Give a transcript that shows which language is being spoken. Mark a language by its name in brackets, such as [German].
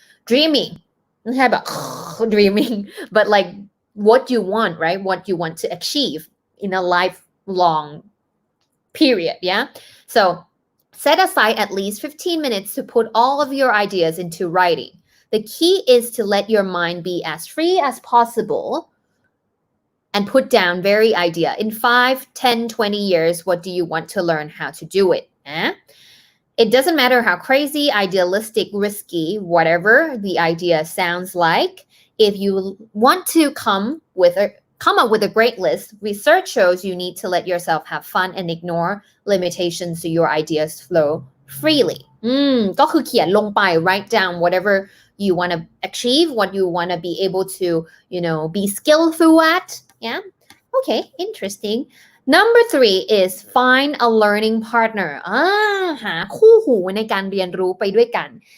[English] Dreaming [Thai] ไม่ใช่แบบ [English] dreaming but like what you want, right? What you want to achieve in a lifelong period, yeah? So set aside at least 15 minutes to put all of your ideas into writing. The key is to let your mind be as free as possible and put down very idea. In 5, 10, 20 years, what do you want to learn how to do it? It doesn't matter how crazy, idealistic, risky, whatever the idea sounds like. If you want to come up with a great list, research shows you need to let yourself have fun and ignore limitations so your ideas flow freely. [Thai] ก็คือเขียนลงไป [English] write down whatever you want to achieve, what you want to be able to, be skillful at. Yeah. Okay, interesting. Number 3 is find a learning partner. [Thai] หาคู่หูในการเรียนรู้ไปด้วยกัน.